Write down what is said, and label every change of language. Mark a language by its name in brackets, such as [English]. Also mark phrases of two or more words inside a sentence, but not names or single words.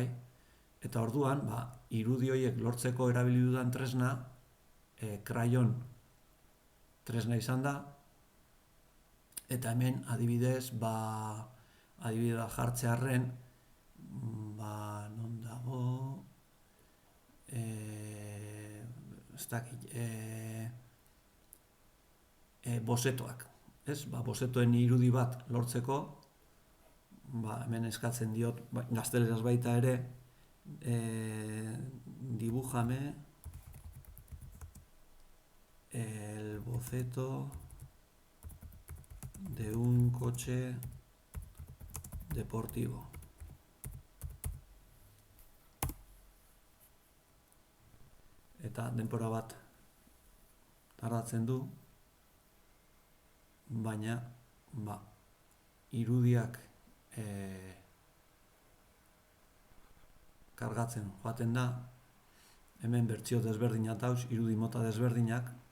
[Basque] Eta orduan, irudi horiek lortzeko erabili dudan tresna, krayon tresna izan da, eta hemen adibidez, adibidea jartzearren, non dago, ez dakit, bozetoak, ez? Bozetoen irudi bat lortzeko, hemen eskatzen diot, gazteleraz baita ere, [Spanish] dibújame el boceto de un coche deportivo. [Basque] Eta denbora bat tardatzen du, baina irudiak kargatzen joaten da, hemen bertsio desberdinak dauz, irudi mota desberdinak.